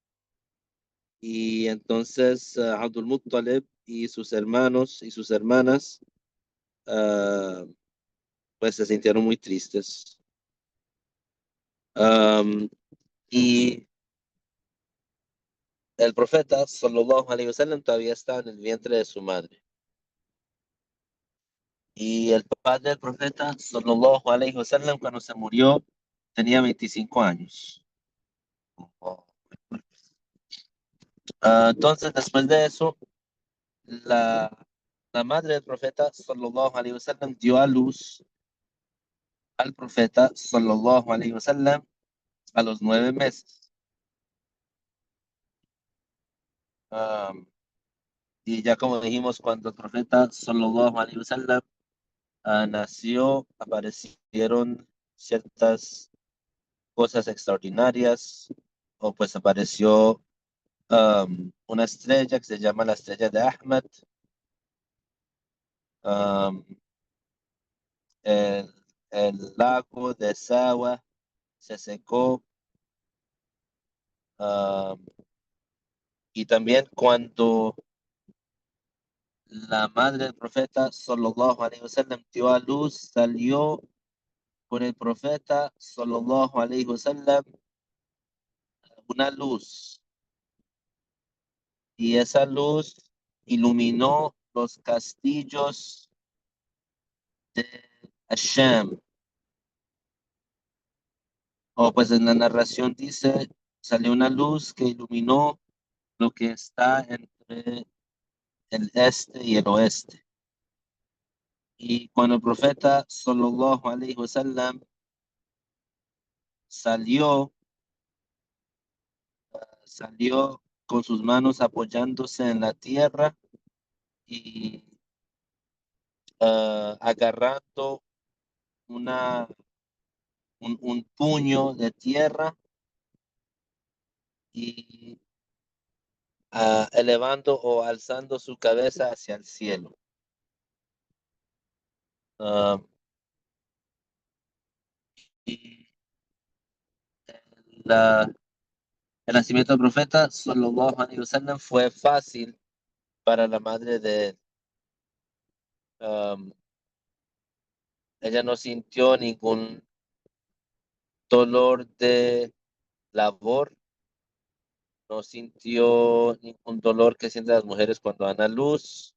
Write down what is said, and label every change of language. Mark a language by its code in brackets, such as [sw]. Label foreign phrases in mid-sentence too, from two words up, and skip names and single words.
[es] Y entonces Abdul Muttalib y sus hermanos y sus hermanas ah, pues se sintieron muy tristes. Am, y el profeta, [ar] صلى الله عليه وسلم, [es] todavía estaba en el vientre de su madre. Y el padre del profeta, [ar] صلى الله عليه وسلم, [es] cuando se murió, tenía 25 años. Entonces, después de eso, la, la madre del profeta, [ar] صلى الله عليه وسلم, [es] dio a luz al profeta, [ar] صلى الله عليه وسلم, [es] a los 9 meses. Um, y ya como dijimos, cuando el profeta, [ar] صلى الله عليه وسلم, [es] nació, aparecieron ciertas cosas extraordinarias, o pues apareció una estrella que se llama la estrella de Ahmed. Um, el, el lago de Sawa se secó. um, y también cuando la madre del profeta, [ar] صلى الله عليه وسلم, [es] dio a luz, salió por el profeta, [ar] صلى الله عليه وسلم, [es] una luz. Y esa luz iluminó los castillos de Hashem. O pues en la narración dice, salió una luz que iluminó lo que está entre el este y el oeste. Y cuando el profeta, [ar] صلى الله عليه وسلم, [es] salió, salió con sus manos apoyándose en la tierra y agarrando una, un puño de tierra y elevando o alzando su cabeza hacia el cielo. Ah, y la, el nacimiento del profeta, [ar] صلى الله عليه وسلم, [es] fue fácil para la madre de él. Um, Ella no sintió ningún dolor de labor, no sintió ningún dolor que sienten las mujeres cuando dan a luz.